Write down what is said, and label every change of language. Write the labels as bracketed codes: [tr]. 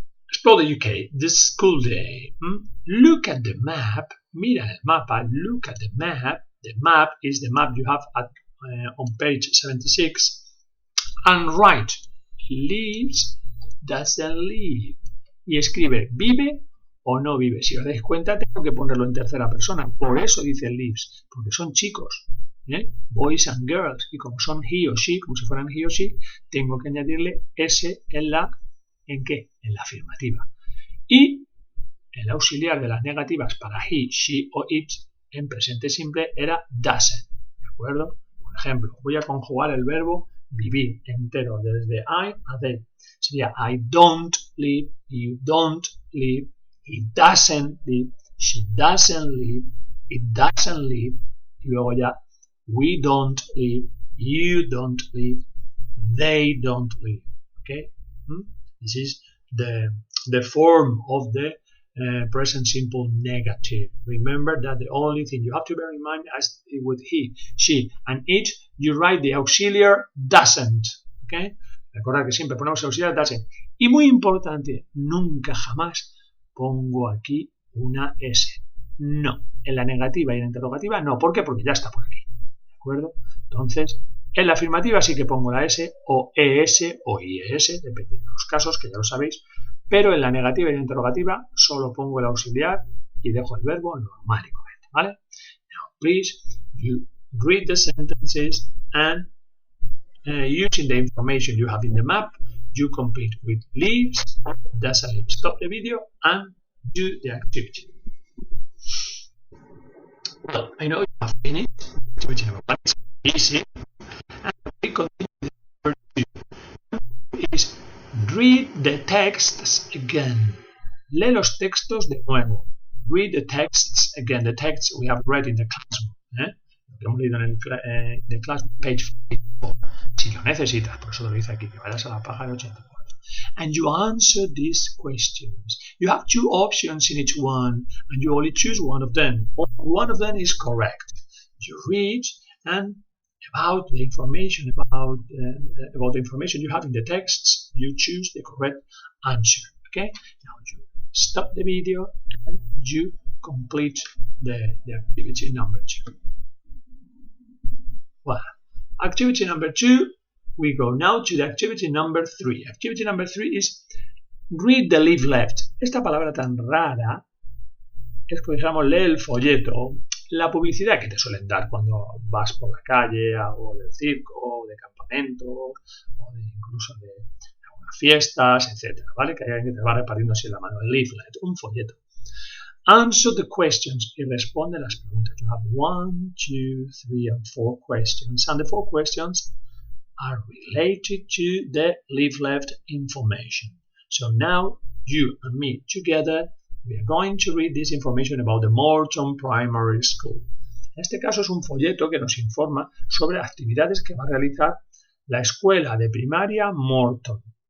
[en] Explore the UK, the school day. Look at the map. [es] Mira el mapa. [en] Look at the map. The map is the map you have at, on page 76. And write, lives, doesn't live. [es] Y escribe, vive o no vive. Si os dais cuenta, tengo que ponerlo en tercera persona. Por eso dice lives, porque son chicos, [en] boys and girls. [es] Y como son he o she, como si fueran he o she, tengo que añadirle s en la, ¿en qué? En la afirmativa. Y el auxiliar de las negativas para he, she o it en presente simple era doesn't. ¿De acuerdo? Por ejemplo, voy a conjugar el verbo vivir entero desde I a they. Sería [en] I don't live, you don't live, he doesn't live, she doesn't live, it doesn't live, [es] y luego ya, [en] we don't live, you don't live, they don't live. Okay? This is the form of the present simple negative. Remember that the only thing you have to bear in mind is with he, she, and it, you write the auxiliary doesn't. [es] Okay? Recordad que siempre ponemos auxiliar doesn't. Y muy importante, nunca jamás pongo aquí una S. No. En la negativa y en la interrogativa no. ¿Por qué? Porque ya está por aquí. ¿De acuerdo? Entonces, en la afirmativa sí que pongo la S o ES o IES, dependiendo de los casos, que ya lo sabéis. Pero en la negativa y la interrogativa solo pongo el auxiliar y dejo el verbo normal y correcto. ¿Vale? [en] Now, please, you read the sentences and using the information you have in the map, you complete with leaves, doesn't leave. Stop the video and do the activity. Well, I know you have finished. Activity number 1 is easy. And we continue with number 2. Is read the texts again. [es] Lee los textos de nuevo. [en] Read the texts again. The texts we have read in the classroom. [es] Lo que hemos leído en el classroom, page 54. Si lo necesitas, por eso lo dice aquí, que vayas a la página 84. [en] And you answer these questions. You have 2 options in each one, and you only choose one of them. One of them is correct. You read and about the information about the information you have in the texts, you choose the correct answer. Okay. Now you stop the video and you complete the activity number 2. Well, activity number 2, we go now to the activity number 3. Activity number 3 is read the leaflet. [es] Esta palabra tan rara es que digamos lee el folleto, la publicidad que te suelen dar cuando vas por la calle, o del circo, o de campamentos, o de incluso de algunas fiestas, etcétera, ¿vale? Que hay alguien que te va repartiendo así en la mano, el leaflet, un folleto. [en] Answer the questions [es] y responde las preguntas. [en] You have 1, 2, 3, and 4 questions, and the 4 questions are related to the leaflet information. So now you and me together, we are going to read this information about the Morton Primary School. [es] En este caso es un folleto que nos informa sobre actividades que va a realizar la escuela de primaria Morton.